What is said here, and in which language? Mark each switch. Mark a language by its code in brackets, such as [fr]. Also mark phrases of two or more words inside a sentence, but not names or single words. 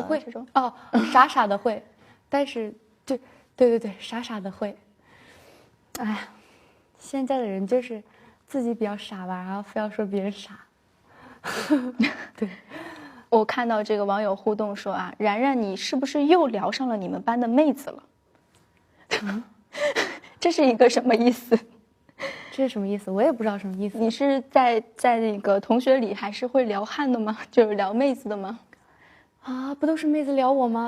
[zh] 不會這種傻的會，但是對，傻的會。哎呀，現在的人就是自己比較傻吧，然後非要說別人傻。對，我看到這個網友互動說啊，然然你是不是又聊上了你們班的妹子了？這是一個什麼意思？這是什麼意思？我也不知道什麼意思。你是在那個同學裡還是會撩漢的嗎？就是撩妹子的嗎？啊，不都是妹子撩我嗎？